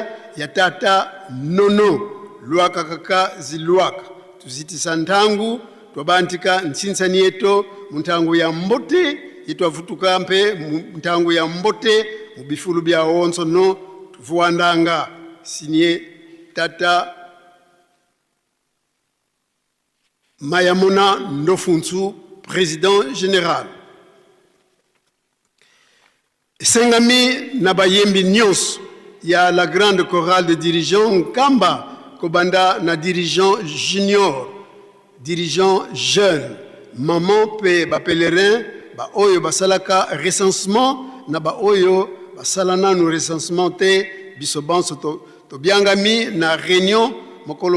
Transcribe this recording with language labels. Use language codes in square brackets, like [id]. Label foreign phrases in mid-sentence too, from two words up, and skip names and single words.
[kg] ya tata nono luaka kaka ziluaka tuzitisa ntangu twabantika nsinsani yeto muntangu ya mbote itwavutuka mpe muntangu ya mbote mubifulu bya onso no tuvuandanga sinye tata Mayamona Ndofunsu, [fr] président général. Sengami Nabayembi Nyos, il y a la grande chorale de dirigeants Kamba, [ln] Kobanda na [fr] dirigeant junior, dirigeant jeune, [ln] maman pe ba pèlerin, ba oyo basalaka recensement, na ba oyo basalana no recensement te bisobanso to biangami na réunion mokolo